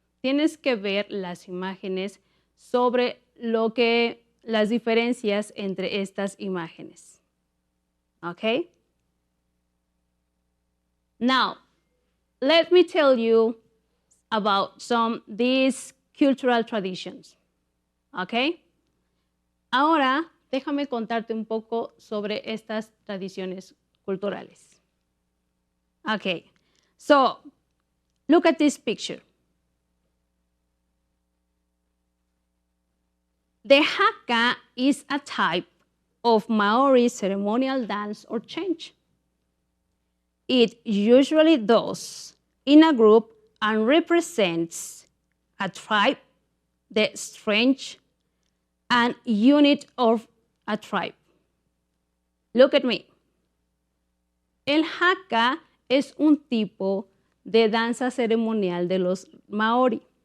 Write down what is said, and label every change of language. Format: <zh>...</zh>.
<es>Tienes que ver las imágenes sobre las diferencias entre estas imágenes.</es> <en>Okay? Now, let me tell you about these cultural traditions. Okay?</en> <es>Ahora, déjame contarte un poco sobre estas tradiciones culturales.</es> <en>Okay, so look at this picture. The haka is a type of Maori ceremonial dance or chant. It usually does in a group and represents a tribe, the strength and unit of a tribe. Look at me.</en> <es>El haka es un tipo de danza ceremonial de los Maori.</es>